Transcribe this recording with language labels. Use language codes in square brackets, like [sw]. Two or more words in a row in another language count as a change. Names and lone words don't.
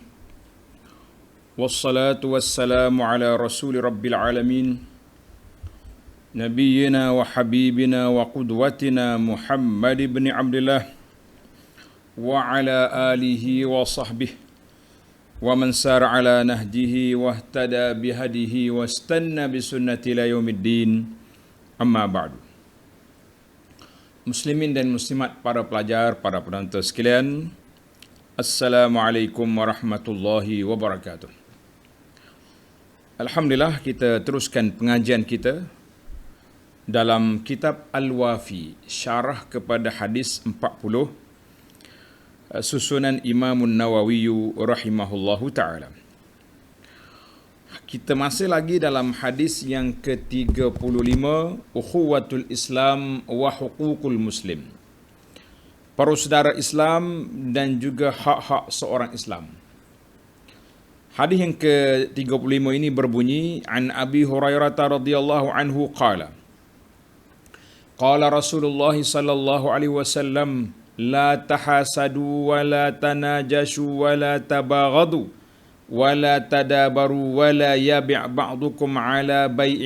[ar] والصلاة والسلام على رسول رب العالمين. نبينا وحبيبنا وقدوتنا محمد بن عبد الله وعلى آله وصحبه ومن سار على نهجه واهتدى بهديه واستن بسنته إلى يوم الدين. أما بعد. [ms] Muslimin dan muslimat, para pelajar, para penonton sekalian, [ar] السلام عليكم ورحمة الله وبركاته. [ms] Alhamdulillah, kita teruskan pengajian kita dalam kitab Al-Wafi, syarah kepada hadis 40, susunan Imamun Nawawi [ar] رحمه الله تعالى. [ms] Kita masih lagi dalam hadis yang ke-35, [ar] أخوة الإسلام وحقوق المسلم. [ms] Para saudara Islam dan juga hak-hak seorang Islam. Hadis yang ke-35 ini berbunyi, [ar] عن أبي هريرة رضي الله عنه قال، قال رسول الله صلى الله عليه وسلم، لا تحاسدوا ولا تناجشوا ولا تباغضوا ولا تدابروا ولا يبع بعضكم على بيع